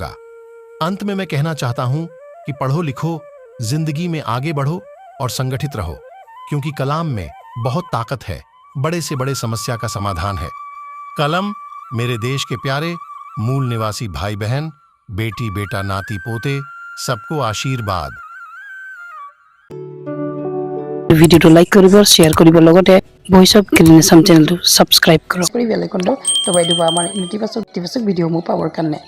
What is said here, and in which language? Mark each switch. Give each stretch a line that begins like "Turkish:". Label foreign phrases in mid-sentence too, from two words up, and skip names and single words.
Hindi: अंत में मैं कहना चाहता हूं कि पढ़ो लिखो, जिंदगी में आगे बढ़ो और संगठित रहो, क्योंकि कलाम में बहुत ताकत है, बड़े से बड़े समस्या का समाधान है। कलम मेरे देश के प्यारे मूल निवासी भाई बहन बेटी बेटा नाती पोते सबको आशीर्वाद।
Assamese: ভিডিওটো লাইক কৰিব, শ্বেয়াৰ কৰিব, লগতে ভয়েস অফ গ্ৰীণ আছাম চেনেলটো সাবস্ক্ৰাইব কৰক। বেল আইকনটো দবাই দিব আমাৰ ইতিবাচক ভিডিঅ'সমূহ পাবৰ কাৰণে।